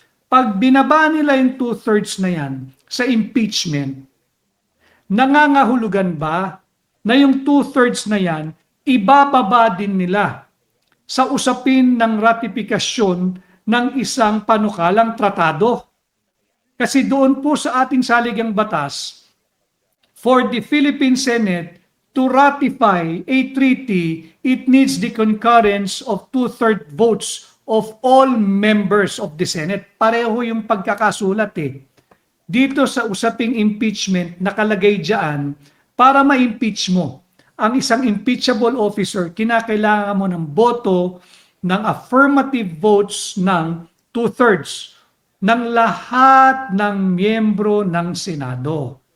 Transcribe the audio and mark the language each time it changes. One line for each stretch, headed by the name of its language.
Filipino: Pag binaba nila yung 2/3 na yan sa impeachment, nangangahulugan ba na yung 2/3 na yan, ibababa din nila sa usapin ng ratifikasyon ng isang panukalang tratado?
English: Kasi doon po sa ating saligang batas, for the Philippine Senate to ratify a treaty, it needs the concurrence of 2/3 votes of all members of the Senate.
Filipino: Pareho yung pagkakasulat Dito sa usaping impeachment, nakalagay diyan, para ma-impeach mo ang isang impeachable officer, kinakailangan mo ng boto ng affirmative votes ng 2/3 ng lahat ng miyembro ng Senado.